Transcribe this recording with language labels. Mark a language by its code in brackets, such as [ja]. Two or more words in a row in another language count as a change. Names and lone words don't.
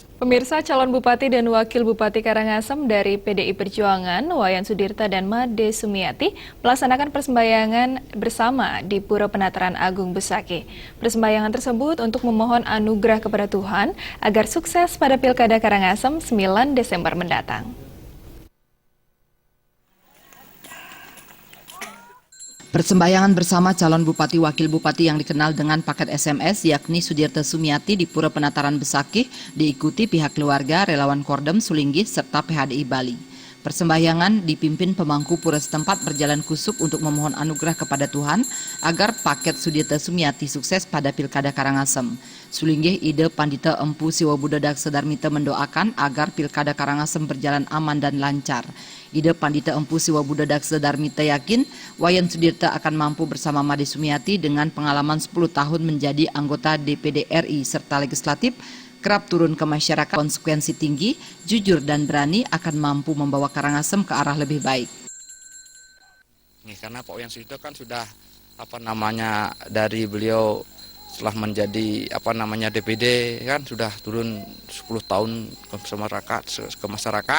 [id] Pemirsa, calon Bupati dan Wakil Bupati Karangasem dari PDI Perjuangan, Wayan Sudirta dan Made Sumiati, melaksanakan persembahyangan bersama di Pura Penataran Agung Besakih. Persembahyangan tersebut untuk memohon anugerah kepada Tuhan agar sukses pada Pilkada Karangasem 9 Desember mendatang. Persembahyangan bersama calon Bupati Wakil Bupati yang dikenal dengan paket SMS yakni Sudirta Sumiati di Pura Penataran Besakih diikuti pihak keluarga, relawan Kordem Sulinggih serta PHDI Bali. Persembahyangan dipimpin pemangku pura setempat berjalan kusuk untuk memohon anugerah kepada Tuhan agar paket Sudirta Sumiati sukses pada Pilkada Karangasem. Sulinggih Ide Pandita Empu Siwa Budadak Sedarmita mendoakan agar Pilkada Karangasem berjalan aman dan lancar. Ide Pandita Empu Siwa Budadak Sedarmita yakin Wayan Sudirta akan mampu bersama Made Sumiati dengan pengalaman 10 tahun menjadi anggota DPD RI serta legislatif, kerap turun ke masyarakat, konsekuensi tinggi, jujur dan berani akan mampu membawa Karangasem ke arah lebih baik. Karena Pak Wayan Sudirta kan sudah dari beliau setelah menjadi DPD kan sudah turun 10 tahun ke masyarakat.